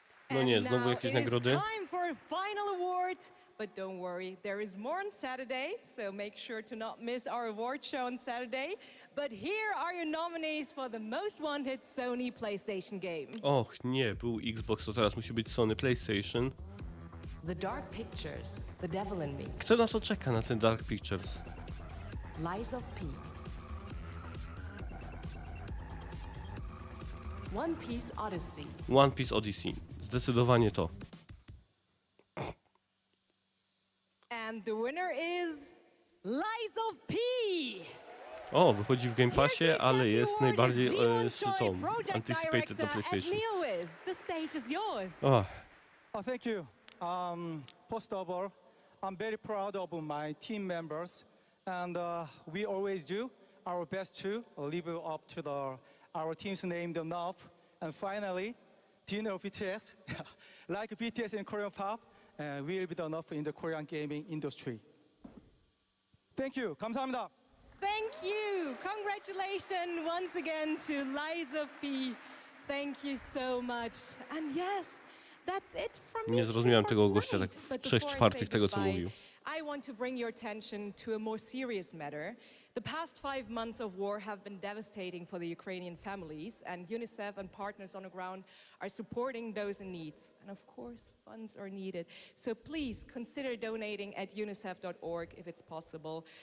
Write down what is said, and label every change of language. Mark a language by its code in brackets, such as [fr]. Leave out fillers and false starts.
[pl] No nie, znowu jakieś nagrody. [en] Time for a final award, but don't worry, there is more on Saturday, so make sure to not miss our award show on Saturday. But here are your nominees for the most wanted Sony PlayStation game. [pl] Och nie, był Xbox, to teraz musi być Sony PlayStation. [en] The Dark Pictures, The Devil in Me. [pl] Kto na to czeka, na ten Dark Pictures? [en] Lies of P. One Piece Odyssey. [pl] One Piece Odyssey. Zdecydowanie to. [en] And the winner is Lies of P. [pl] O, wychodzi w Game Passie, ale jest najbardziej tą anticipated na PlayStation. [en] The stage is yours. Oh. Thank you. First of all, I'm very proud of my team members, and we always do our best to live up to our team's name enough. And finally, do you know BTS? Like BTS in Korean pop, will be enough in the Korean gaming industry. Thank you. [ko] 감사합니다. [en] Thank you. Congratulations once again to Lies of P. Thank you so much. And yes, that's it from me. [pl] Nie zrozumiałem tego gościa tak w 3/4 tego, co mówił. [en] I want to bring your attention to a more serious matter. The past 5 months of war have been devastating for the Ukrainian families, and UNICEF and partners on the ground are supporting those in need. And of course, funds are needed. So please consider donating at unicef.org if it's possible.